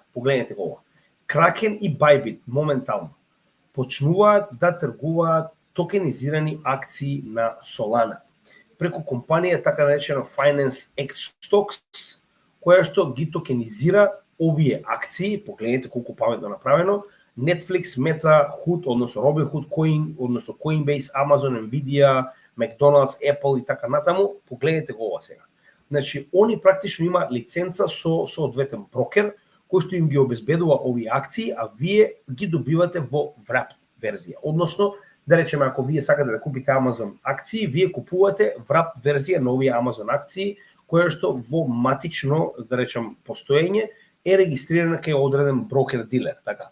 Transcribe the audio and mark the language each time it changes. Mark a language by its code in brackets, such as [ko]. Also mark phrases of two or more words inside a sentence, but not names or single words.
[mk] Погледнете го ова. Kraken и Bybit моментално почнуваат да тргуваат токенизирани акции на Solana преку компанија така наречена Finance X Stocks, која што ги токенизира овие акции. Погледнете колку паметно направено. Netflix, Meta, Hood, односно Robinhood, Coin, односно Coinbase, Amazon, Nvidia, McDonald's, Apple и така натаму. Погледнете го ова сега. Значи, они практично има лиценца со соодветен брокер, кој што им ги обезбедува овие акции, а вие ги добивате во wrapped верзија. Односно, да речеме, ако вие сакате да купите Amazon акции, вие купувате wrapped верзија на овие Amazon акции, која што во матично, да речем, постоење е регистрирана кај одреден брокер-дилер, така.